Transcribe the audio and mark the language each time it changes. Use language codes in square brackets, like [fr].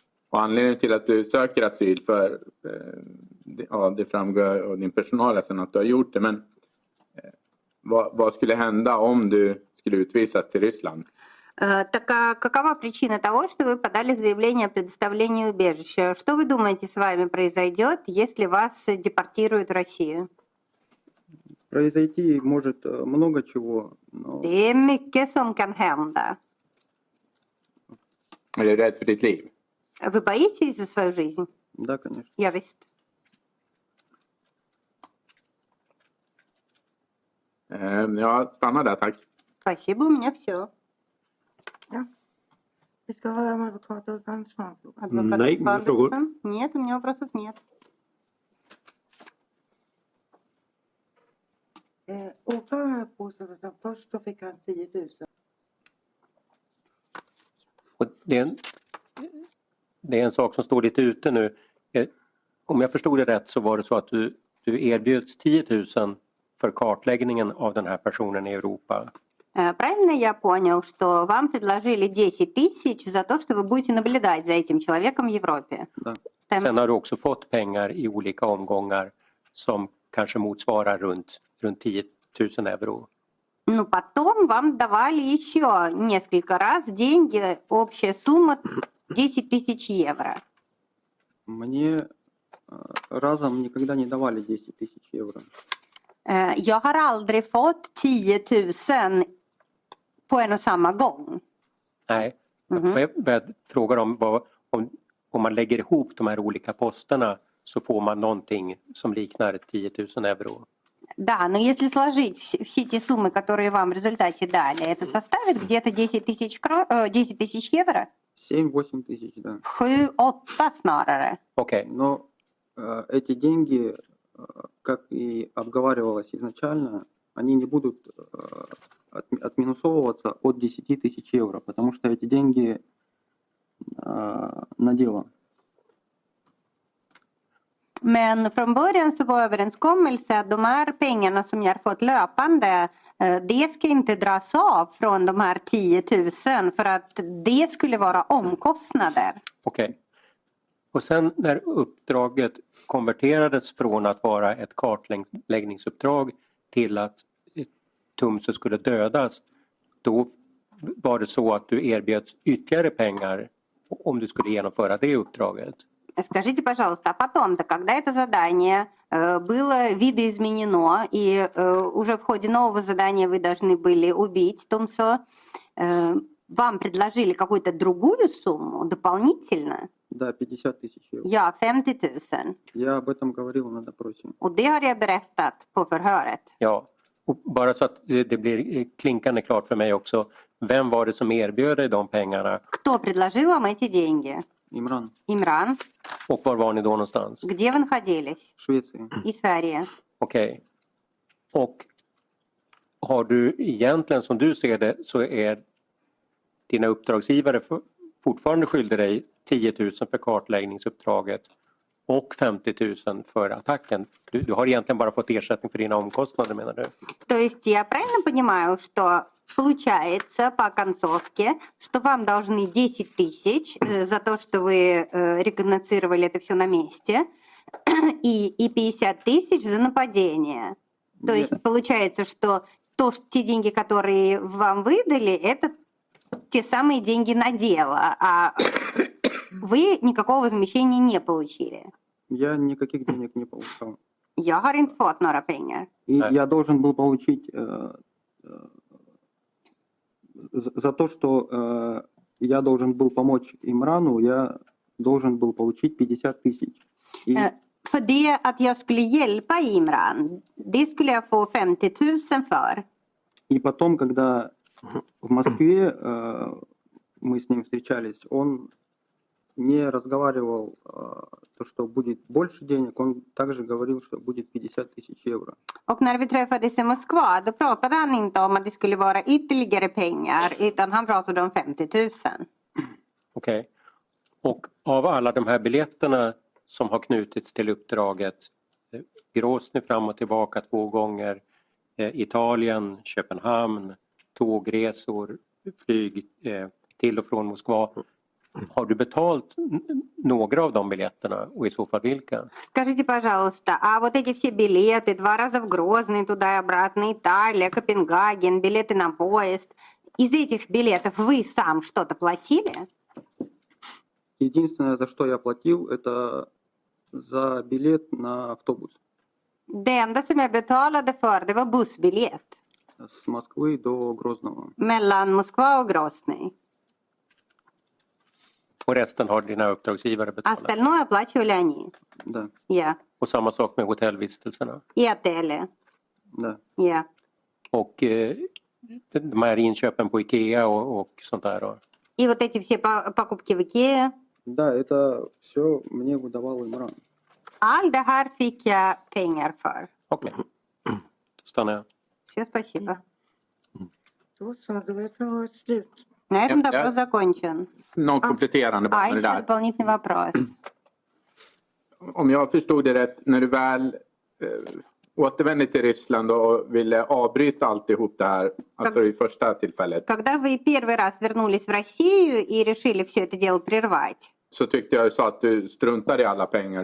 [sv] Och anledningen till att du söker asyl, för ja, det framgår av din personalläsning att du har gjort det, men vad skulle hända om du skulle utvisas till Ryssland? [ru] Так а какова причина того, что вы подали заявление о предоставлении убежища? Что вы думаете с вами произойдет, если вас депортируют в Россию? Произойти может много чего, но [sv] Det är mycket som kan hända. Är du rädd för ditt liv? [ru] Вы боитесь за свою жизнь? да, конечно. Я [sv] visst. Ja, stanna där, tack. [ru] Спасибо, у меня все. [sv] Vi ska höra om advokat Ulf Andersson. [ru] Адвокат [sv] Nej, inga frågor. [ru] Andersson? Нет, у меня вопросов нет. [sv] Åklagaren påstår att han först då fick han 10 000. Och det är en sak som står lite ute nu. Om jag förstod det rätt så var det så att du erbjöds 10 000 för kartläggningen av den här personen i Europa. [ru] Правильно я понял, что вам предложили 10 000 за то, что вы будете наблюдать за этим человеком в Европе? Да. [sv] Stämmer? Sen har du också fått pengar i olika omgångar som kanske motsvarar runt 10 000 euro. [ru] Ну, потом вам давали еще несколько раз деньги, общая сумма 10 000 евро. Мне разом никогда не давали 10 000 евро. [sv] Jag har aldrig fått 10 000 på en och samma gång. Nej, jag frågar om man lägger ihop de här olika posterna så får man någonting som liknar 10 000 euro. [ru] Да, но если сложить все те суммы, которые вам в результате дали, это составит где-то 10 тысяч евро? 7-8 тысяч, да. [sv] 7-8 snarare. Okej, [ru] Но эти деньги, как и обговаривалось изначально, они не будут отминусовываться от 10 тысяч евро, потому что эти деньги на дело. [sv] Men från början så var överenskommelse att de här pengarna som jag har fått löpande, det ska inte dras av från de här 10 000 för att det skulle vara omkostnader. okej. Och sen när uppdraget konverterades från att vara ett kartläggningsuppdrag till att Tumse skulle dödas, då var det så att du erbjöds ytterligare pengar om du skulle genomföra det uppdraget. [ru] Скажите, пожалуйста, а потом-то, когда это задание было видоизменено, и уже в ходе нового задания вы должны были убить Тумсо, вам предложили какую-то другую сумму дополнительно? Да, 50 тысяч евро. [sv] Ja, 50 000. [ru] Я об этом говорил на допросе. [sv] Och det har jag berättat på förhöret. Ja, och bara så att det blir klinkande klart för mig också. Vem var det som erbjöd dig de pengarna [ru] Кто предложил вам эти деньги? Имран, Имран. [sv] och var var ni då någonstans? [ru] Где вы находились? в Швеции. И [sv] Sverige. Okej. Och har du egentligen, som du ser det, så är dina uppdragsgivare fortfarande skyldig dig 10 000 för kartläggningsuppdraget och 50 000 för attacken. Du har egentligen bara fått ersättning för dina omkostnader, menar du? [ru] То есть я правильно понимаю, что получается по концовке, что вам должны 10 000 за то, что вы рекогносцировали это все на месте, и 50 000 за нападение. То Нет. есть получается, что те деньги, которые вам выдали, это те самые деньги на дело, а вы никакого возмещения не получили. Я никаких денег не получал. [sv] Jag har inte fått några pengar. [ru] И Да. я должен был получить за то, что я должен был помочь Имрану, я должен был получить 50 тысяч. И [sv] För det att jag skulle hjälpa Imran, det skulle jag få 50 000 för. [ru] И потом, когда в Москве мы с ним встречались, он не разговаривал то, что будет больше денег, он также говорил, что будет 50 000 евро. [sv] Och när vi träffades i Moskva, då pratade han inte om att det skulle vara ytterligare pengar, utan han pratade om 50 000. Okej. Och av alla de här biljetterna som har knutits till uppdraget, Grosny fram och tillbaka 2 gånger, Italien, Köpenhamn, tågresor, flyg till och från Moskva. Har du betalt några av de biljetterna och i så fall vilka? [ru] Скажите, пожалуйста, а вот эти все билеты, 2 раза в Грозный, туда и обратно, Италия, Копенгаген, билеты на поезд, из этих билетов вы сам что-то платили? Единственное, за что я платил, это за билет на автобус [sv] Det enda som jag betalade för, det var bussbiljett [ru] с Москвы до Грозного. [sv] mellan Moskva och Grozny. Och resten har dina uppdragsgivare betalat? [ru] Остальное оплачивали они. Да, [sv] Ja. Och samma sak med hotellvistelserna? [ru] И отели. да. [sv] Ja. Och de här inköpen på Ikea och sånt där då? [ru] И вот эти все покупки в Икее. Да, это все мне выдавал Имран. [sv] Allt det här fick jag pengar för. Okej, då stannar jag. [ru] Все, спасибо. [sv] Då så, då är förhöret slut. [ru] На этом [sv] Ja, [ru] допрос закончен. [sv] Någon kompletterande bara [ru] А, [sv] med det [ru] еще [sv] där. [ru] дополнительный вопрос. [sv] Om jag förstod det rätt, när du väl återvände till Ryssland och ville avbryta alltihop det här, alltså i första tillfället, [ru] Когда вы первый раз вернулись в Россию и решили все это дело прервать, [sv] så tyckte jag så att du struntade i alla pengar.